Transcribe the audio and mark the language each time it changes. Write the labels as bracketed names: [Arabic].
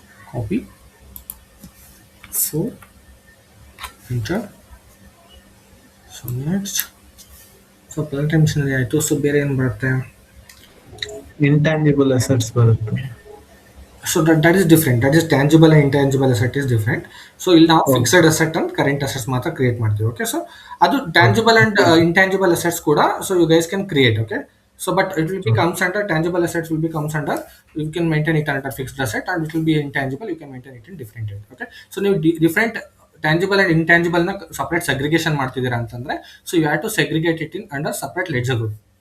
[English] Copy. 4. Enter. So next. So plant and machinery ಆಯಿತು. [Kannada] So ಬೇರೆ ಏನು ಬರುತ್ತೆ? ಇಂಟ್ಯಾಂಜಿಬಲ್ ಅಸೆಟ್ಸ್ ಬರುತ್ತೆ. [English] So that is different. That is tangible and intangible asset is different. [Kannada] So ಇಲ್ಲಿ ನಾವು fixed asset and current assets ಮಾತ್ರ create ಮಾಡ್ತೀವಿ. Okay, so ಅದು ಟ್ಯಾಂಜಿಬಲ್ ಅಂಡ್ ಇಂಟ್ಯಾಂಜಿಬಲ್ ಅಸೆಟ್ಸ್ ಕೂಡ [English] So you guys can create. Okay, so but it will be comes under tangible assets will be comes under you can maintain it under fixed asset, and it will be intangible you can maintain it in different rate. Okay, so ನೀವು different tangible and intangible ನ separate segregation [Kannada] ಮಾಡ್ತಿದ್ದೀರಾ ಅಂತಂದ್ರೆ [English] so you have to segregate it in under separate ledger group.